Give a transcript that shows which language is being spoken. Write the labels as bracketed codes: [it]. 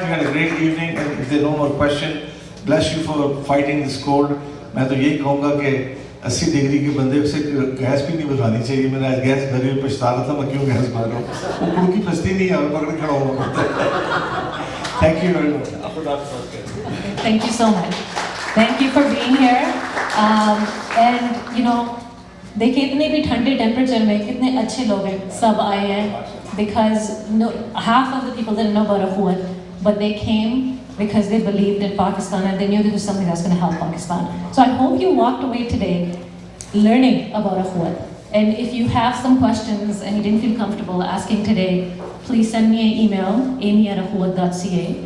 [en] We had a great evening, and if there are no more questions, bless you for fighting this cold. [ur] میں تو یہی کہوں گا کہ 80 degree کے بندے سے گیس بھی نہیں بھرانی چاہیے. میں نے آج گیس بھری ہوئی پچھتا رہا تھا, میں کیوں گیس بھر رہا ہوں, وہ کڑکی پھنستی نہیں ہے, اور پکڑ کھڑا ہوا. [en] Thank you very much. Thank you so much. Thank you for being here. And you know, [ur] دیکھیں اتنے بھی ٹھنڈے ٹیمپریچر میں کتنے اچھے لوگ ہیں, سب آئے ہیں. [en] Because half of the people didn't know about Akhuwat, but they came because they believed in Pakistan and they knew this was something that's going to help Pakistan. So I hope you walked away today learning about Akhuwat. And if you have some questions and you didn't feel comfortable asking today, please send me an email, amy@akhuwat.ca.